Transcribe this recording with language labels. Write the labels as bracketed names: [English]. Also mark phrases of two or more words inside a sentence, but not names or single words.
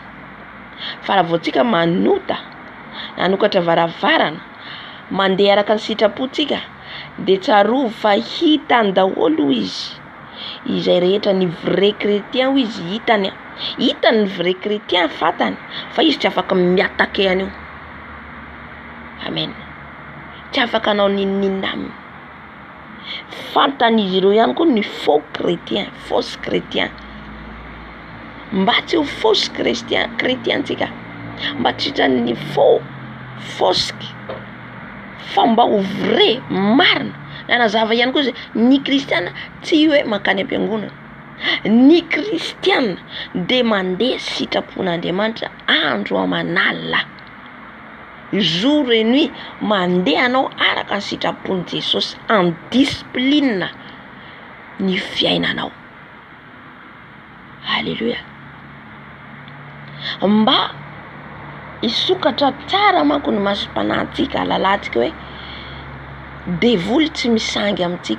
[Malagasy] Fa raha vao tsika nanokatra varavarana, mandeha araka ny sitrapontsika, de tsarovo fa hitany daholo izy. Izay rehetra ny [French] vrai chrétien [Malagasy] izy hitany. Hitany ny [French] vrai chrétien [Malagasy] fatany, fa izy tsy afaka miataka an'io. Amen. Tsy afaka anao ninina aminy. Fantan'izy ireo ihany koa ny [French] faux chrétien, fausse chrétien. [Malagasy] Mba tsy ho [French] fausse chrétien [Malagasy] tsika. Mba tsy hitrany fausse fa mba ho vrai marina. Nanazava ihany koa ny kristiana tsy hoe makany am-piangonana. Ny kristiana de mandeha sitrapon'Andriamanitra andro aman'alina. [French] Jour et nuit [Malagasy] mandeha anao araka ny sitrapon'i Jesosy [French] en discipline [Malagasy] ny fiainanao. Alléluia. Mba isokatra tsara manko ny masom-panantsika, alalantsika hoe devoly tsy misangy amintsika.